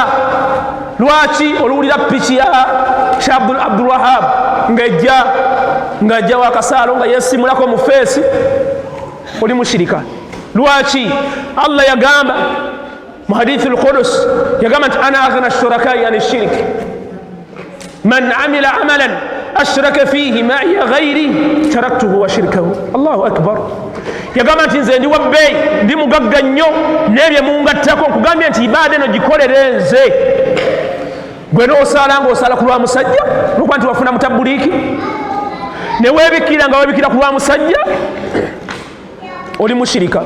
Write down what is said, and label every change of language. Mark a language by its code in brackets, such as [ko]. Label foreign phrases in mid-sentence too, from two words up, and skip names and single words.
[lg] Lwaki? Oluwulira piki ya Abdul Wahab ng'ejja wakasaalo nga yeesimulako mu feesi. Oli mushirika. Lwaki? Allah yagamba mu hadithi al-Qudus, yagamba nti [ar] أنا أغنى الشركاء عن الشرك من عمل عملا أشرك فيه معي غيري تركته وشركه. الله أكبر. [lg] Yagamba nti nze ndi wabbeeyi, ndi mugagga nnyo n'ebye mungattako, nkugambye nti ibaada eno gikolere nze. Gwe n'osaala ng'osaala ku lwa musajja n'okuba nti wafuna mutabuliiki, ne weebikira nga weebikira ku lwa musajja, oli mushirika.